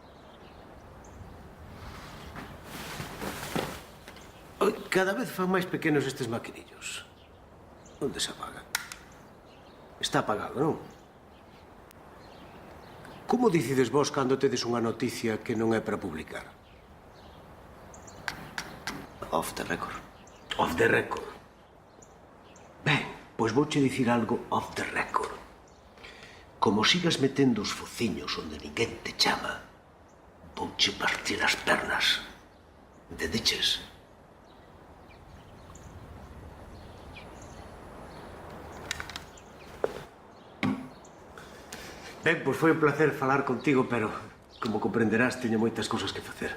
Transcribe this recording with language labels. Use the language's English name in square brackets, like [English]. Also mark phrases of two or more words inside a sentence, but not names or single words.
[Galician] Cada vez fan máis pequenos estes maquinillos. Onde se apaga? Está apagado, non? Como decides vos cando tedes unha noticia que non é para publicar? [English] Off the record. Off the record. [Galician] Ben, pois vouche dicir algo [English] off the record. [Galician] Como sigas metendo os fociños onde ninguén te chama, vouche partir as pernas. Entendiches? Ben, pois foi un placer falar contigo, pero, como comprenderás, teño moitas cousas que facer.